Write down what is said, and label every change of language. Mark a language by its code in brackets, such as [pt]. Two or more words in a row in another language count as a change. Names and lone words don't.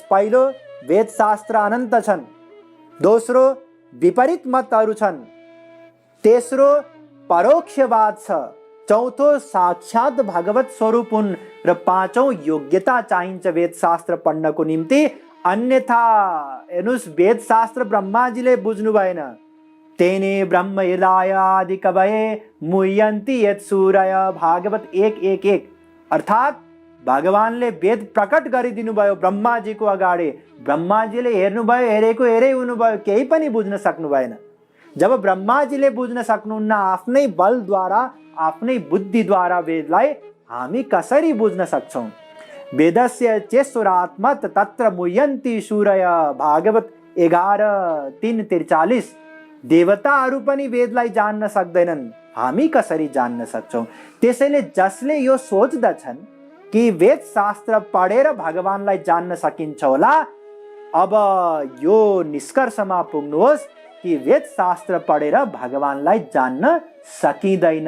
[ne] पहिलो, वेदशास्त्र अनन्त छन्। दोस्रो, विपरीत मतहरू छन्। तेस्रो, परोक्षवाद छ। चौथो, साक्षात भगवत स्वरूप हुन्। र पाँचौं, योग्यता चाहिन्छ वेदशास्त्र पढ्नको निम्ति। अन्यथा हेर्नुहोस्, वेदशास्त्र ब्रह्माजीले बुझ्नु भएन। [sa] तेने ब्रह्म हृदय आदि कवये मुह्यन्ति यत् सूरय। [ne] भागवत 1:1-1। अर्थात् भगवानले वेद प्रकट गरिदिनु भयो ब्रह्माजीको अगाडि। ब्रह्माजीले हेर्नुभयो, हेरै हुनुभयो, केही पनि बुझ्न सक्नु भएन। जब ब्रह्माजीले बुझ्न सक्नुहुन्न, आफ्नै बलद्वारा, आफ्नै बुद्धिद्वारा वेदलाई हामी कसरी बुझ्न सक्छौँ? [sa] वेदस्य चेष्टुरात्मत तत्र मुह्यन्ति सूरय। [ne] भागवत 11:3-43। देवताहरू पनि वेदलाई जान्न सक्दैनन्, हामी कसरी जान्न सक्छौँ? त्यसैले जसले यो सोच्दछन् कि वेद शास्त्र पढेर भगवानलाई जान्न सकिन्छ होला, अब यो निष्कर्षमा पुग्नुहोस् कि वेद शास्त्र पढेर भगवानलाई जान्न सकिँदैन।